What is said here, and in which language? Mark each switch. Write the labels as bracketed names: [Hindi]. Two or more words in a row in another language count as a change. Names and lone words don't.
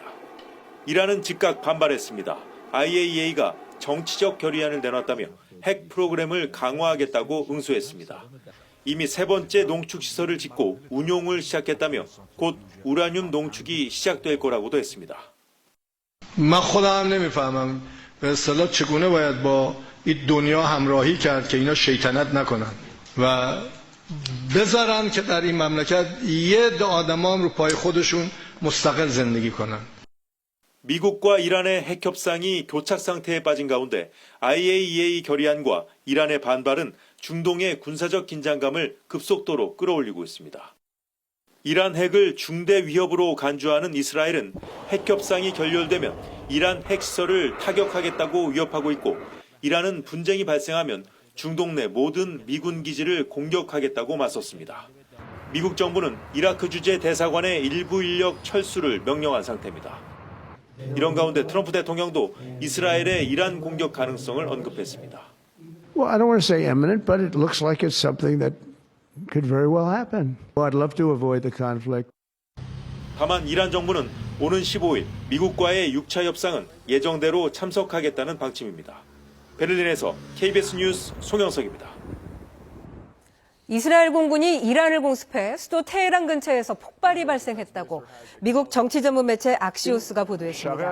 [Korean] 이란은 즉각 반발했습니다. IAEA가 정치적 결의안을 내놨다며 핵 프로그램을 강화하겠다고 응수했습니다. 이미 3번째 농축 시설을 짓고 운용을 시작했다며 곧 우라늄 농축이 시작될 거라고도 했습니다. [Persian] من خودم نمیفهمم به اصطلاح چگونه باید با این دنیا همراهی کرد که اینا شیطنت نکنن و بذارن که در این مملکت یه عده آدما هم رو پای خودشون مستقل زندگی کنن. [Korean] 미국과 이란의 핵 협상이 교착 상태에 빠진 가운데 IAEA 결의안과 이란의 반발은 중동의 군사적 긴장감을 급속도로 끌어올리고 있습니다. 이란 핵을 중대 위협으로 간주하는 이스라엘은 핵 협상이 결렬되면 이란 핵시설을 타격하겠다고 위협하고 있고 이란은 분쟁이 발생하면 중동 내 모든 미군 기지를 공격하겠다고 맞섰습니다. 미국 정부는 이라크 주재 대사관의 일부 인력 철수를 명령한 상태입니다. 이런 가운데 트럼프 대통령도 이스라엘의 이란 공격 가능성을 언급했습니다. [English] Well, I don't want to say imminent, but it looks like it's something that could very well happen. I'd love to avoid the conflict. [Korean] 다만 이란 정부는 오는 15일 미국과의 6차 협상은 예정대로 참석하겠다는 방침입니다. 베를린에서 KBS 뉴스 송영석입니다. 이스라엘 공군이 이란을 공습해 수도 테헤란 근처에서 폭발이 발생했다고 미국 정치 전문 매체 악시오스가 보도했습니다.